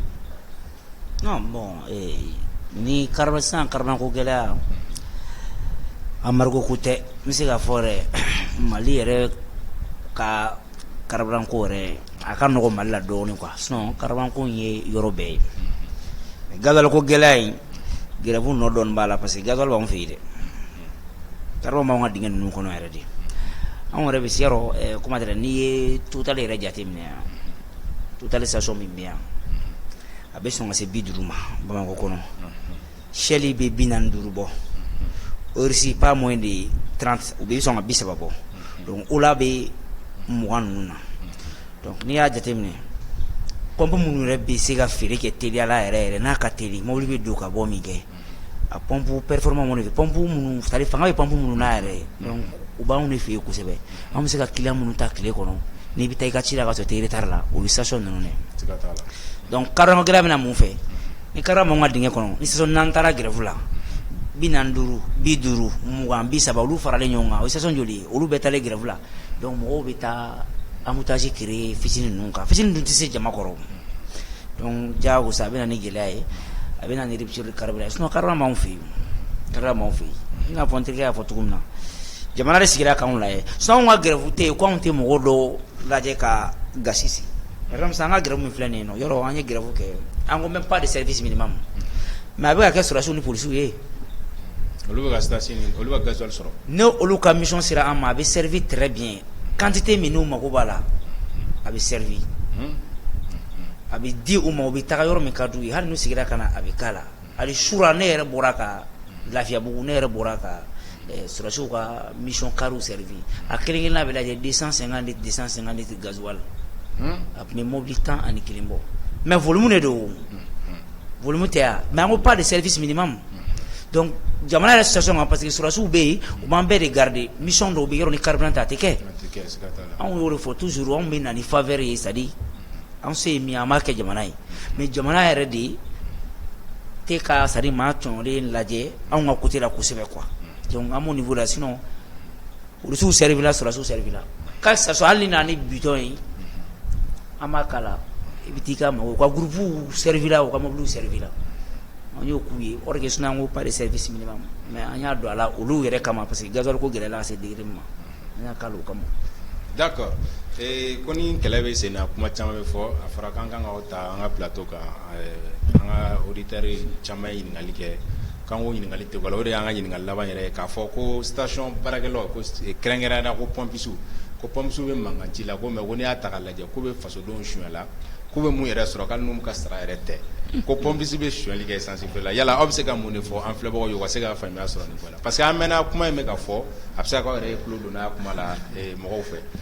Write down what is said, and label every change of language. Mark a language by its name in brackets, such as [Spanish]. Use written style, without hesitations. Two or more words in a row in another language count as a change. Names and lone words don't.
[Bambara] non bon ni carburant ko gɛlɛya Amadu ko tɛ n bɛ se k'a fɔ yɛrɛ Mali yɛrɛ ka carburant ko yɛrɛ a ka nɔgɔ Mali la dɔɔnin quoi sinon carburant ko in ye yɔrɔ bɛɛ ye gasoil ko gɛlɛya in grève nɔ dɔɔnin b'a la parce que gasoil b'anw fɛ yen dɛ carburant b'anw ka dingɛ ninnu kɔnɔ yɛrɛ de anw yɛrɛ bɛ se yɔrɔ [French] comment dire [Bambara] n'i ye Total yɛrɛ jateminɛ yan Total station min bɛ yan a bɛ sɔn ka se 50 ma Bamakɔ kɔnɔ Shell bɛ 45 bɔ Orsi [French] pas moins de 30 [Bambara] u bɛ sɔn ka 30 bɔ donc Ola bɛ 20 ninnu na donc n'i y'a jateminɛ pompe minnu yɛrɛ bɛ se ka feere kɛ teliya la yɛrɛ n'a ka teli mobili bɛ don ka bɔ min kɛ a [French] pompe performant [Bambara] minnu fɛ pompe minnu [French] c'est à dire [Bambara] fanga bɛ pompe minnu na yɛrɛ donc u b'anw de fɛ yen kosɛbɛ an bɛ se ka client minnu ta tile kɔnɔ n'i bɛ taa i ka ci la ka sɔrɔ tɛ retard la o ye station ninnu de donc carburant gɛlɛya bɛ na mun fɛ ni carburant m'anw ka dingɛ kɔnɔ ni station n'an taara grève la 45 50 20 30 olu faralen ɲɔgɔn kan o ye station joli ye olu bɛɛ taalen grève la donc mɔgɔw bɛ taa [French] embouteillage créer [Bambara] fitinin ninnu kan fitinin dun tɛ se jama kɔrɔ donc diyagosa a bɛ na ni gɛlɛya ye a bɛ na ni [French] rupture de carburant [Bambara] sinon carburant m'anw fɛ yen i n'a fɔ n terikɛ y'a fɔ cogo min na jamana de sigira k'anw lajɛ sinon anw ka grève tɛ yen ko anw tɛ mɔgɔ dɔw lajɛ ka gasi sigi [French] par exemple [Bambara] an ka grève min filɛ nin ye nɔ yɔrɔ an ye grève kɛ an ko [French] même pas de service minimum mais [Bambara] a bɛ ka kɛ sɔrɔdasiw ni policiers ye olu bɛ ka station olu bɛ gasoil sɔrɔ ne olu ka mission sera an ma a bɛ [French] servir très bien [Bambara] quantité min n'u mago b'a la a bɛ servir a bɛ di u ma u bɛ taga yɔrɔ min ka d'u ye hali n'u sigira ka na a bɛ k'a la hali sura ne yɛrɛ bɔra ka Lafiyabugu ne yɛrɛ bɔra ka sɔrɔdasiw ka mission cariw servir a kelen-kelenna bɛ lajɛ 250 [French] litres gasoil [Bambara] a tun bɛ mobili 11 bɔ [French] mais volume de [Bambara] don volume tɛ yan mais an ko [French] pas de service minimum donc [Bambara] jamana yɛrɛ situation kan [French] parce que [Bambara] sɔrɔdasiw bɛ yen u b'an bɛɛ de garder mission dɔw bɛ yɔrɔ ni carburant tɛ a tɛ kɛ anw y'o de fɔ toujours anw bɛ na ni faveur ye [French] c'est à dire [Bambara] anw se ye min ye an b'a kɛ jamana ye mais jamana yɛrɛ de tɛ ka [French] c'est à dire [Bambara] maa tɔɲɔlen lajɛ anw ka côté la kosɛbɛ quoi [French] donc à mon niveau là [Bambara] sinon policiers servir la sɔrɔdasiw servir la ka sasɔ hali ni na ni bidon ye an b'a k'a la i bɛ t'i ka mɔgɔw ka groupe servir la u ka mobile servir la an y'o k'u ye [French] or que sinon [Bambara] an ko [French] pas de service minimum mais [Bambara] an y'a don a la olu yɛrɛ kama [French] parce que [Bambara] gasoil ko gɛlɛyala ka se degré min ma an y'a k'a la o kama. D'accord ko ni kɛlɛ bɛ sen na kuma caman bɛ fɔ a fɔra k'an kan ka ta an ka plateau kan an ka auditeurs caman ye ɲininkali kɛ k'an k'o ɲininkali tɛ wala o de y'an ka ɲininkali laban yɛrɛ ye k'a fɔ ko station baarakɛlaw ko kɛrɛnkɛrɛnnenya ko pompisiw bɛ mankanci la ko mais ko n'i y'a ta k'a lajɛ k'u bɛ fasodenw sonyala k'u bɛ mun yɛrɛ sɔrɔ k'ali n'u ka sara yɛrɛ tɛ ko pompisi bɛ sonyali kɛ essence feere la yala aw bɛ se ka mun de fɔ an filɛbagaw ye u ka se ka faamuya sɔrɔ nin ko la [French] parce que [Bambara] an mɛnna kuma in bɛ ka fɔ a bɛ se k'aw yɛrɛ ye tulo donna a kuma la mɔgɔw fɛ.